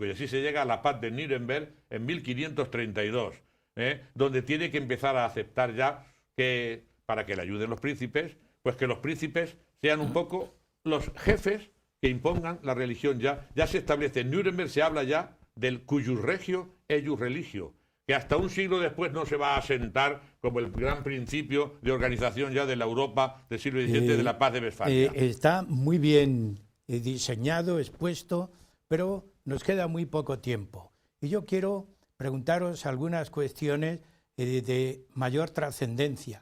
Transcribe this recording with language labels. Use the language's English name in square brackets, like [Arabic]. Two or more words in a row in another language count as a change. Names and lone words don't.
[Spanish] Y así se llega a la paz de Nuremberg en 1532, donde tiene que empezar a aceptar ya que, para que le ayuden los príncipes, pues que los príncipes sean un poco los jefes que impongan la religión ya. Ya se establece en Nuremberg, se habla ya del [Latin] cuius regio eius religio, [Spanish] que hasta un siglo después no se va a asentar como el gran principio de organización ya de la Europa del siglo XVII, de la paz de Westfalia. Está muy bien diseñado, expuesto, pero nos queda muy poco tiempo. Y yo quiero preguntaros algunas cuestiones de mayor trascendencia.